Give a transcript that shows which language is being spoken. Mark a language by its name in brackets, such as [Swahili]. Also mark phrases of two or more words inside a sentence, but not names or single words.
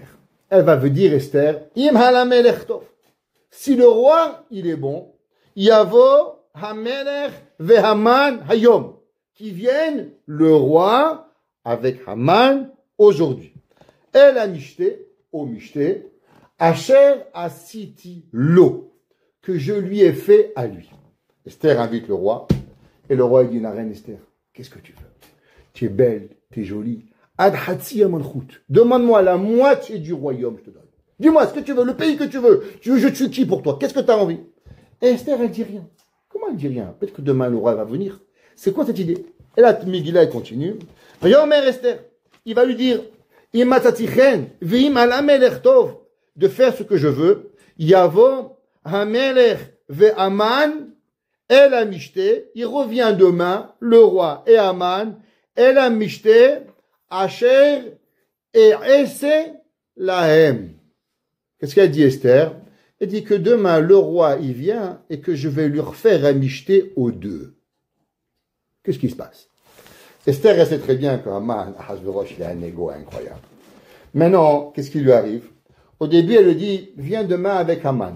[French] Elle va dire Esther, [Hebrew] im halamelech tov. [French] Si le roi, il est bon, [Hebrew] Yavo Hamelech vehaman hayom. [French] Qui vienne le roi avec Haman aujourd'hui. [Hebrew] Elle a mishté, au mishté, Asher asiti lo, [French] que je lui ai fait à lui. Esther invite le roi, et le roi dit, la reine Esther, qu'est-ce que tu veux? Tu es belle, tu es jolie. [Hebrew] Ad hatsi amalchut. [French] Demande-moi la moitié du royaume, je te donne. Dis-moi ce que tu veux, le pays que tu veux. Tu veux, je tue qui pour toi? Qu'est-ce que tu as envie? Et Esther, elle dit rien. Comment elle dit rien? Peut-être que demain, le roi va venir. C'est quoi cette idée? Et là, Megillah, elle continue. Yomer Esther, il va lui dire, de faire ce que je veux. [Hebrew] Yavo hamelech ve'aman el amishte. [French] Il revient demain, le roi et Aman, [Hebrew] el amishte, asher et esse lahem. [French] Qu'est-ce qu'elle dit Esther? Elle dit que demain, le roi, il vient et que je vais lui refaire amishte aux deux. Qu'est-ce qui se passe? Esther, elle sait très bien qu'Aman, Achashverosh, il a un ego incroyable. Maintenant, qu'est-ce qui lui arrive? Au début, elle lui dit, viens demain avec Haman.